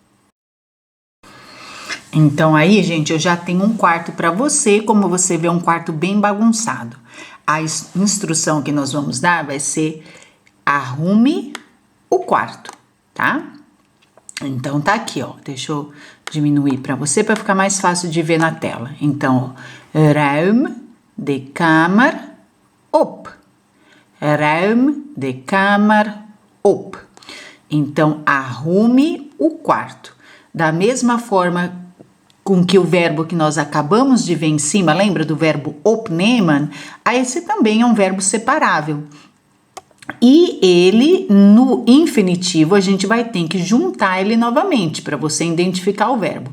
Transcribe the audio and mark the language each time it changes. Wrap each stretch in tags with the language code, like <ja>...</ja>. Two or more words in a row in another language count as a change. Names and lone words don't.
<pt>Então aí, gente, eu já tenho um quarto para você, como você vê, um quarto bem bagunçado. A instrução que nós vamos dar vai ser arrume o quarto, tá? Então tá aqui, ó. Deixa eu diminuir para você para ficar mais fácil de ver na tela. Então, ó,</pt> <nl>ruim de kamer op. Ruim de kamer op.</nl> <pt>Então, arrume o quarto. Da mesma forma com que o verbo que nós acabamos de ver em cima, lembra do verbo opnemen? Esse também é um verbo separável. E ele, no infinitivo, a gente vai ter que juntar ele novamente para você identificar o verbo.</pt>